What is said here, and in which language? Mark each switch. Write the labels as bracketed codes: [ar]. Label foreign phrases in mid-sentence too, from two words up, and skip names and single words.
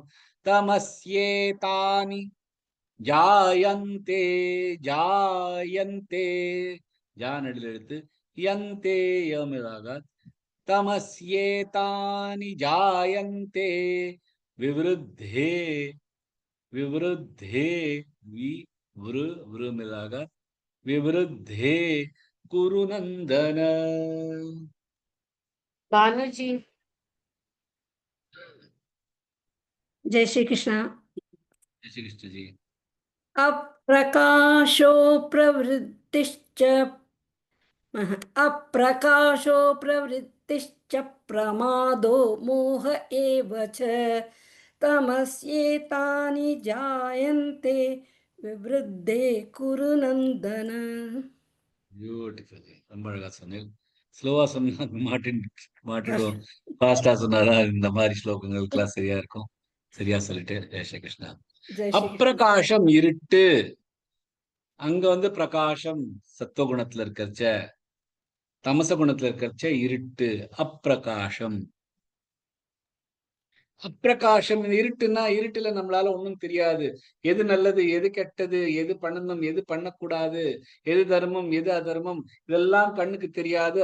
[sa] तमस्येतानि जायन्ते, जायन्ते जा [ta] நெடில் எழுத்து, [sa] यन्ते यमिताक, तमस्येतानि जायन्ते विवृद्धे, विवृद्धे वि वृ मिताक, विवृद्धे कुरुनन्दन. [ta] பானுஜி. [hi] जय श्री कृष्ण। जय श्री कृष्ण जी। [sa] अप्रकाशो प्रवृत्तिश्च अप्रकाशो प्रवृत्तिश्च प्रमादो मोह एव च तमस्येतानि जायन्ते विवृद्धे कुरु नन्दन। [ta] பியூட்டிஃபுல். ரொம்ப அழகா சொன்னேன். ஸ்லோவா சொன்னா மாட்டிடுவோம். ஃபாஸ்டா சொன்னாரா இந்த மாதிரி ஸ்லோகங்களுக்கெல்லாம் சரியா இருக்கும். சரியா சொல்லிட்டு ஜெய் ஸ்ரீ கிருஷ்ணா. [hi] जय श्री कृष्ण। [ta] அப்பிரகாசம் இருட்டு. அங்க வந்து பிரகாசம் சத்துவகுணத்துல இருக்கிறச்ச, தமச குணத்துல இருக்கிறச்ச இருட்டு அப்பிரகாசம். அப்பிரகாசம் இருட்டுன்னா இருட்டுல நம்மளால ஒண்ணும் தெரியாது. எது நல்லது, எது கெட்டது, எது பண்ணணும், எது பண்ணக்கூடாது, எது தர்மம், எது அதர்மம், இதெல்லாம் கண்ணுக்கு தெரியாது.